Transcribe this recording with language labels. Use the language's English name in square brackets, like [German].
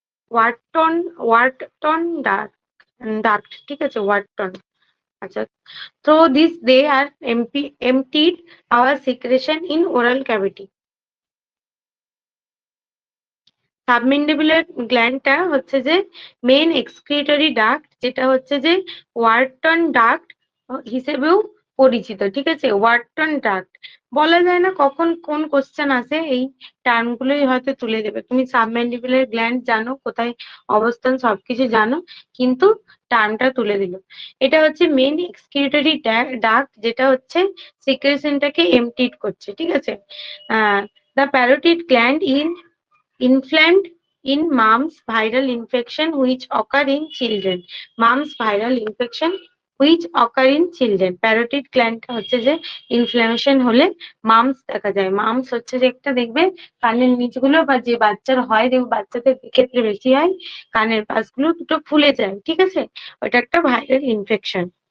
[Bangla] ওয়াটন duct, ঠিক আছে? ওয়াটন। [English] আচ্ছা, through this they are emptied our secretion in oral cavity. [Bangla] Submandibular গ্ল্যান্ডটা হচ্ছে যে মেইন এক্সক্রিটরি ডাক্ট, যেটা হচ্ছে যে ওয়াটন ডাক্ট হিসেবেও পরিচিত, ঠিক আছে? ওয়াটন ডাক্ট বলা যায় না কখন কোন কোশ্চেন আসে, এই টার্মগুলোই হয়তো তুলে দেবে। তুমি সাবমেন্ডিবুলার গ্ল্যান্ড জানো, কোথায় অবস্থান সবকিছু জানো, কিন্তু টার্মটা তুলে দিল। এটা হচ্ছে মেইন এক্সক্রিটরি ডাক্ট, যেটা হচ্ছে সিক্রেশনটাকে এমপ্টিড করছে, ঠিক আছে? [English] The parotid gland inflamed in mumps viral infection which occur in children. Mumps viral infection which occur in children. [Bangla] Parotid gland হচ্ছে যে ইনফ্লামেশন হলে মামস দেখা যায়। মামস হচ্ছে যে একটা দেখবে কানের নিচগুলো, বা যে বাচ্চার হয় দেখবে বাচ্চাদের ক্ষেত্রে বেশি হয়, কানের পাশগুলো দুটো ফুলে যায়, ঠিক আছে? ওটা একটা ভাইরাল ইনফেকশন।